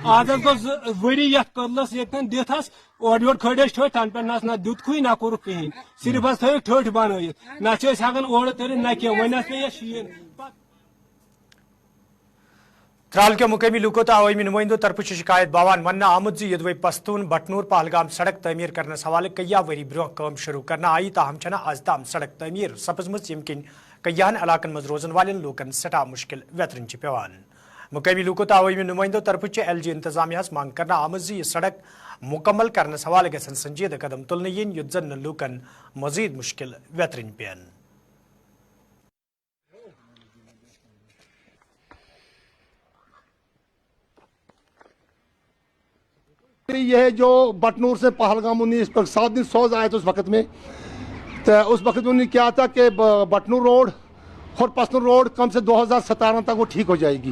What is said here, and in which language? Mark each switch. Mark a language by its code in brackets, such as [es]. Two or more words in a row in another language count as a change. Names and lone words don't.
[ks] آز حظ گوٚو ؤری یتھ کٔدلس ییٚتٮ۪ن دِتھ حظ اورٕ یورٕ کھٔڑۍ أسۍ ٹھٔٹھۍ تنہٕ پٮ۪ٹھ نہ دیُتکھٕے نہ کوٚرُکھ کِہینۍ صرف حظ تھٲیِکھ ٹھٔٹھۍ بنٲیِتھ نہ چھِ أسۍ ہٮ۪کان اورٕ تٔرِتھ نہ کینٛہہ. وۄنۍ حظ پیٚیہِ اَسہِ شیٖن. ترال کے مقامی لوکو تو عوامی نمائندوں طرف شکایت باوان ون آمد یدوے پستون بٹنور پہلگام سڑک تعمیر کرنے حوالہ کئی وری برو کام شروع کرنا آئی، تاہم چھنا آز تام سڑک تعمیر سپزمت یم کن کئیہن علاقن مز روزن والن لوکن سٹھا مشکل ویترن پیوان. مقامی لوکو تو عوامی نمائندوں طرف LG انتظامیہ مانگ کرنا آمد یہ سڑک مکمل کرنے حوالہ گھن سنجید قدم تلن ین یت زن لوکن مزید مشکل ویترن پین. [ur] یہ جو بٹنور سے پہلگام 7 دن سوز آئے تھے اس وقت میں، تو اس وقت انہوں نے کیا تھا کہ بٹنور روڈ اور پستون روڈ کم سے 2017 تک وہ ٹھیک ہو جائے گی.